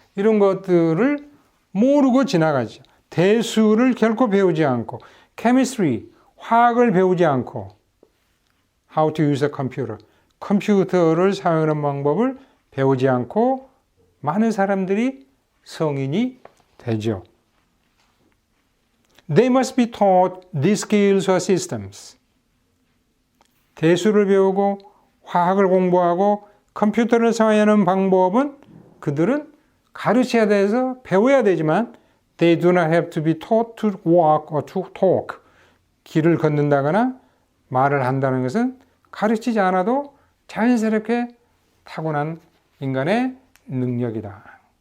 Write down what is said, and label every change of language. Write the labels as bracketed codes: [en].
[ko] 이런 것들을 모르고 지나가죠. 대수를 결코 배우지 않고, chemistry, 화학을 배우지 않고, [en] how to use a computer, [ko] 컴퓨터를 사용하는 방법을 배우지 않고 많은 사람들이 성인이 되죠. [en] They must be taught these skills or systems. [ko] 대수를 배우고 화학을 공부하고 컴퓨터를 사용하는 방법은 그들은 가르쳐야 돼서 배워야 되지만 [en] they do not have to be taught to walk or to talk. [ko] 길을 걷는다거나 말을 한다는 것은 가르치지 않아도 자연스럽게 타고난 인간의 능력이다.